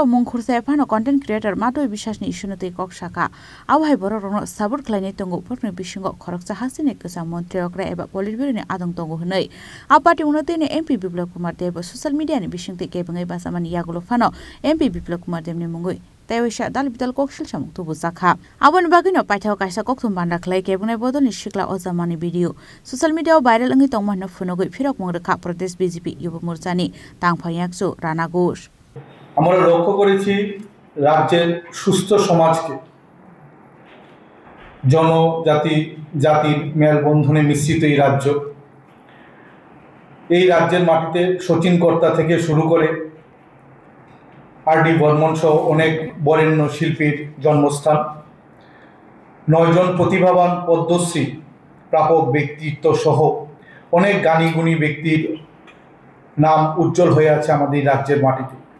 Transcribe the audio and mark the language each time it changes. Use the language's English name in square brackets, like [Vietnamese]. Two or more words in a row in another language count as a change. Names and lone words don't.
[Kok Borok] mungkhursa phano [English] content creator [Kok Borok] matoi bisasni isunati kok shaka awhai borokno sabur khlainai tongu phokni bisingo khoroksa hasene kasa mantri okra eba politbironi adong tongu hnai a party unati ne MP Biplop Kumar Dev [English] social media [Kok Borok] ni bisingte kebangai basamani yagulo fano MP Biplop Kumar Dev ni mungoi taiwisa dal bidal koksil samung tubu sakha abon bagino paithao kaisa kokthum banda khlai kebangai bodol ni shikla ojamani [English] video social media viral [Kok Borok] angi tongmana phunogoi phirok mungrekha Pradesh BJP Yuba Morchani tang phangyak Rana Ghosh [Bangla] আমরা লক্ষ্য করেছি রাজ্যের সুস্থ সমাজকে জনজাতি জাতির মেলবন্ধনে মিশ্রিত এই রাজ্যের মাটিতে শচীন কর্তা থেকে শুরু করে RD বর্মন সহ অনেক বরেণ্য শিল্পীর জন্মস্থান 9 জন প্রতিভাবান পদ্মশ্রী প্রাপক ব্যক্তিত্ব সহ অনেক জ্ঞানী-গুণী ব্যক্তির নাম উজ্জ্বল হয়ে আছে আমাদের রাজ্যের মাটিতে